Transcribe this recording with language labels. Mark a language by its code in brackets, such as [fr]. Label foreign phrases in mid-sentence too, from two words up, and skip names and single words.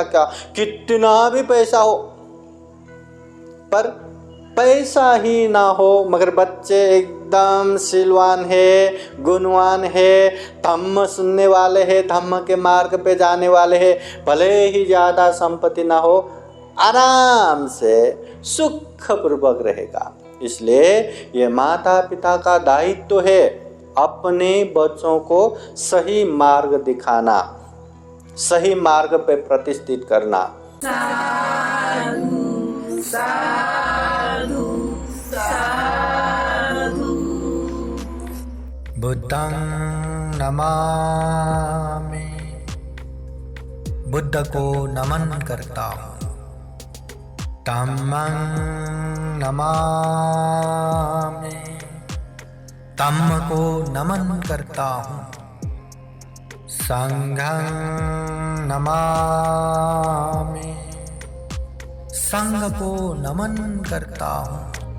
[hi] क्या कितना भी पैसा हो, पर पैसा ही ना हो मगर बच्चे एकदम सिलवान है, गुणवान है, धम्म सुनने वाले हैं, धम्म के मार्ग पे जाने वाले हैं, भले ही ज़्यादा संपत्ति ना हो, आराम से सुखपूर्वक रहेगा। इसलिए ये माता पिता का दायित्व है अपने बच्चों को सही मार्ग दिखाना, सही मार्ग पे प्रतिष्ठित करना। साधु साधु साधु। [pi] बुद्धं नमामि, [hi] बुद्ध को नमन करता हूँ। [pi] धम्मं नमामि, [hi] धम्म को नमन करता हूँ। [pi] संघं नमामि, [hi] संघ को नमन करता हूँ।